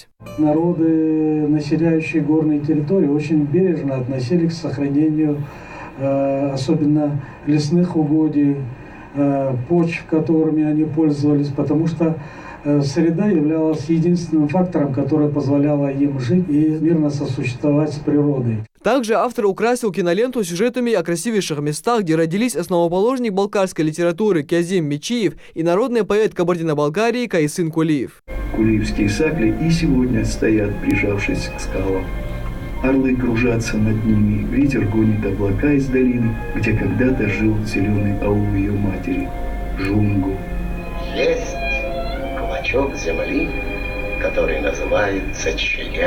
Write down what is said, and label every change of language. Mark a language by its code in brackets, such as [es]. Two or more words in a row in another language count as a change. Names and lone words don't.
[ru] Народы, населяющие горные территории, очень бережно относились к сохранению особенно лесных угодий, почв, которыми они пользовались, потому что среда являлась единственным фактором, который позволял им жить и мирно сосуществовать с природой. Также автор украсил киноленту сюжетами о красивейших местах, где родились основоположник балкарской литературы Кязим Мечиев и народный поэт Кабардино-Балкарии Кайсын Кулиев. Кулиевские сакли и сегодня стоят, прижавшись к скалам. Орлы кружатся над ними, ветер гонит облака из долины, где когда-то жил зеленый аул ее матери – Жунгу. Есть клочок земли, который называется Чегем.